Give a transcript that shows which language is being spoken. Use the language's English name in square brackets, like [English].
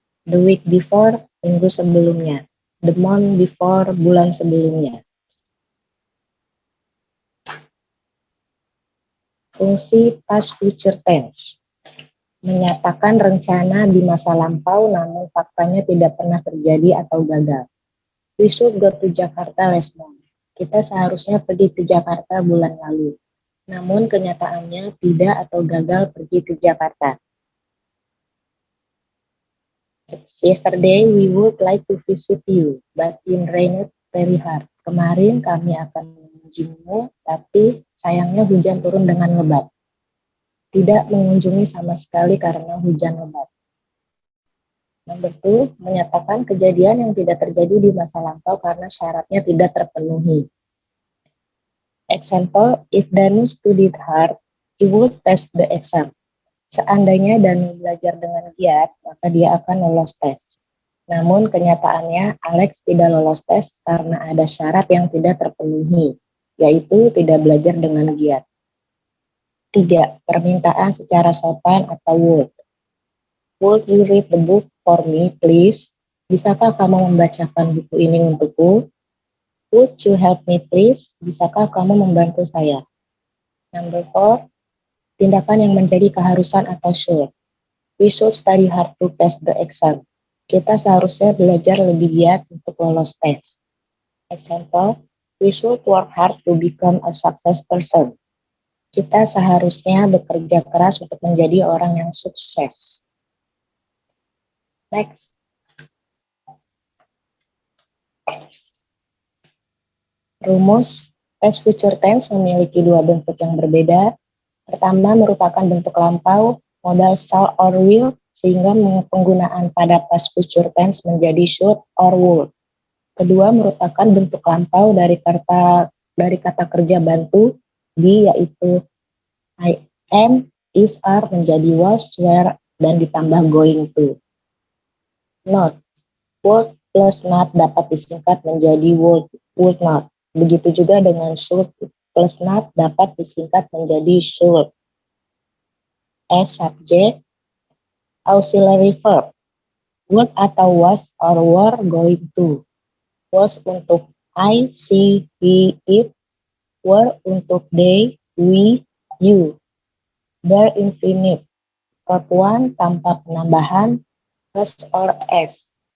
[English] The week before, [Indonesian] minggu sebelumnya. [English] The month before, [Indonesian] bulan sebelumnya. Fungsi past future tense. Menyatakan rencana di masa lampau namun faktanya tidak pernah terjadi atau gagal. [English] We should go to Jakarta last month. [Indonesian] Kita seharusnya pergi ke Jakarta bulan lalu. Namun kenyataannya tidak atau gagal pergi ke Jakarta. [English] Yesterday we would like to visit you, but it rained very hard. [Indonesian] Kemarin kami akan mengunjungimu, tapi sayangnya hujan turun dengan lebat. Tidak mengunjungi sama sekali karena hujan lebat. Nomor 2, menyatakan kejadian yang tidak terjadi di masa lampau karena syaratnya tidak terpenuhi. [English] Example, if Danu studied hard, he would pass the exam. [Indonesian] Seandainya Danu belajar dengan giat, maka dia akan lolos tes. Namun kenyataannya Alex tidak lolos tes karena ada syarat yang tidak terpenuhi, yaitu tidak belajar dengan giat. [English] 3. [Indonesian] Permintaan secara sopan atau [English] would. Would you read the book for me, please? [Indonesian] Bisakah kamu membacakan buku ini untukku? [English] Would you help me please? [Indonesian] Bisakah kamu membantu saya? Number 4, tindakan yang menjadi keharusan atau should. [English] We should study hard to pass the exam. [Indonesian] Kita seharusnya belajar lebih giat untuk lolos tes. [English] Example, we should work hard to become a success person. [Indonesian] Kita seharusnya bekerja keras untuk menjadi orang yang sukses. Next. Rumus past future tense memiliki dua bentuk yang berbeda. Pertama merupakan bentuk lampau, modal shall or will, sehingga penggunaan pada past future tense menjadi should or would. Kedua merupakan bentuk lampau dari kata kerja bantu, be yaitu I am, is, are menjadi was, were, dan ditambah going to. Not, would plus not dapat disingkat menjadi would not. Begitu juga dengan should plus not dapat disingkat menjadi should. [English] As subject, auxiliary verb. Would atau was or were going to. Was untuk I, she, he, it. Were untuk they, we, you. Bare infinite. Verb 1 [Indonesian] tanpa penambahan [English] as or as.